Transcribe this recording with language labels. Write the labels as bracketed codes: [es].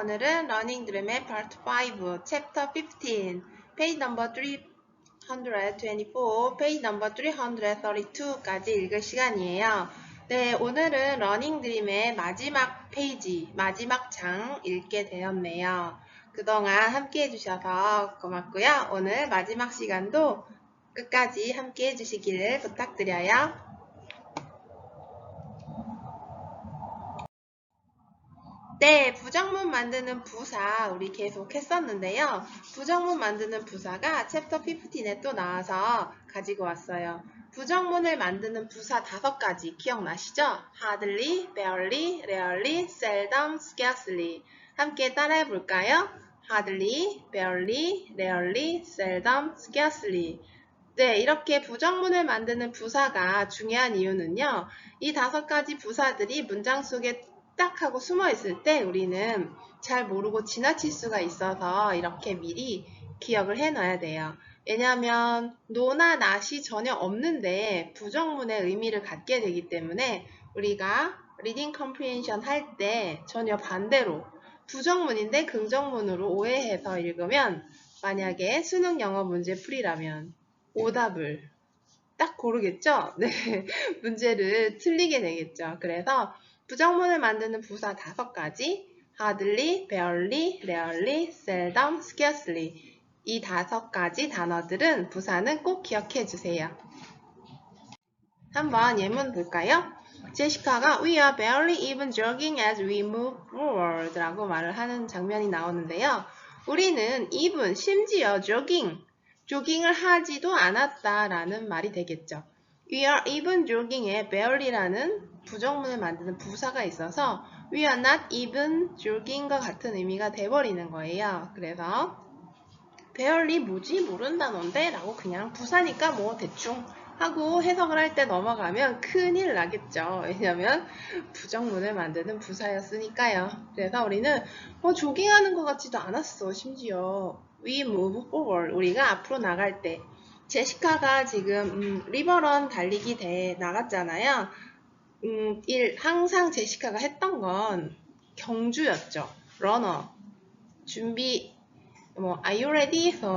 [ko] 오늘은 러닝 드림의 Part 5, Chapter 15, Page number 324, Page number 332까지 읽을 시간이에요. 네, 오늘은 러닝 드림의 마지막 페이지, 마지막 장 읽게 되었네요. 그동안 함께 해주셔서 고맙고요. 오늘 마지막 시간도 끝까지 함께 해주시기를 부탁드려요. 네, 부정문 만드는 부사 우리 계속 했었는데요. 부정문 만드는 부사가 챕터 15에 또 나와서 가지고 왔어요. 부정문을 만드는 부사 5가지 기억나시죠? [en] hardly, barely, rarely, seldom, scarcely. [ko] 함께 따라해 볼까요? [en] hardly, barely, rarely, seldom, scarcely. [ko] 네, 이렇게 부정문을 만드는 부사가 중요한 이유는요. 이 5가지 부사들이 문장 속에 딱 하고 숨어 있을 때 우리는 잘 모르고 지나칠 수가 있어서 이렇게 미리 기억을 해 놔야 돼요. 왜냐하면 no나 not이 전혀 없는데 부정문의 의미를 갖게 되기 때문에 우리가 reading comprehension 할 때 전혀 반대로 부정문인데 긍정문으로 오해해서 읽으면 만약에 수능 영어 문제 풀이라면 오답을 딱 고르겠죠? 네, 문제를 틀리게 되겠죠. 그래서 부정문을 만드는 부사 5가지 hardly, barely, rarely, seldom, scarcely 이 5가지 단어들은 부사는 꼭 기억해 주세요. 한번 예문 볼까요? 제시카가 We are barely even jogging as we move forward 라고 말을 하는 장면이 나오는데요. 우리는 even, 심지어 조깅을 하지도 않았다 라는 말이 되겠죠. We are even jogging 에 barely라는 부정문을 만드는 부사가 있어서 We are not even jogging 과 같은 의미가 돼버리는 거예요. 그래서 barely 뭐지? 모르는 단어인데? 라고 그냥 부사니까 뭐 대충 하고 해석을 할 때 넘어가면 큰일 나겠죠. 왜냐면 부정문을 만드는 부사였으니까요. 그래서 우리는 조깅하는 것 같지도 않았어. 심지어 we move forward 우리가 앞으로 나갈 때 제시카가 지금 리버런 달리기 대회 나갔잖아요. 항상 제시카가 했던 건 경주였죠. [en] 러너 준비 Are you ready?